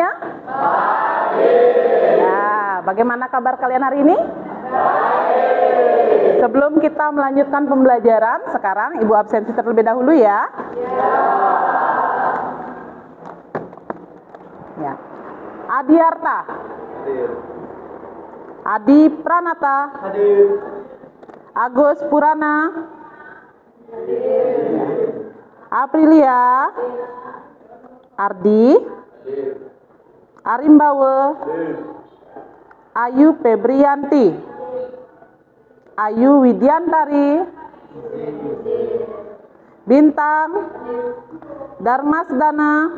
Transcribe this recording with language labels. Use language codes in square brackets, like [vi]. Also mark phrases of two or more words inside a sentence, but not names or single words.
[id] Pagi. Ya, bagaimana kabar kalian hari ini? Baik. Sebelum kita melanjutkan pembelajaran, sekarang Ibu absensi terlebih dahulu ya. Ya. Adiarta. Hadir. Adi Pranata. Hadir. Agus Purana. Hadir. Aprilia. Ardi, Arimbawe, Ayu Febrianti, Ayu Widiantari, Bintang, Darmasdana,